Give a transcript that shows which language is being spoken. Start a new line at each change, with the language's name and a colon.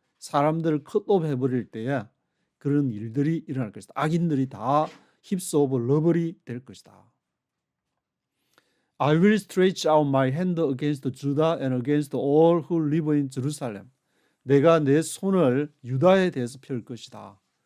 Korean: 사람들을 컷오프 해버릴 때에 그런 일들이 일어날 것이다. 악인들이 다 힙스 오브 러블이 될 것이다.
English: I will stretch out my hand against Judah and against all who live in Jerusalem.
Korean: 내가 내 손을 유다에 대해서 펼 것이다.